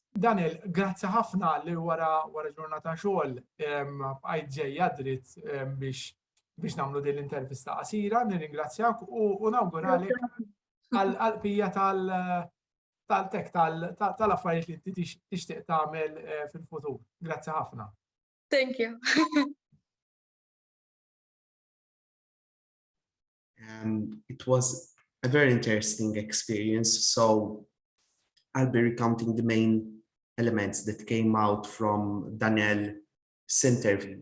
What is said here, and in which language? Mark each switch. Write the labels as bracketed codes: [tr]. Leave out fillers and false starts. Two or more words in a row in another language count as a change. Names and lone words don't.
[mt] Danelle, grazzi ħafna li wara ġurnata xogħol bqajt ġejja dritt biex nagħmlu din l-intervista qasira, nirringrazzjak u nawguralek għall-qalbija tal-affarijiet li inti tixtieq tagħmel fil-futur. Grazzi ħafna. [en] Thank you. It was a very interesting experience. So I'll be recounting the main elements that came out from Danelle's interview.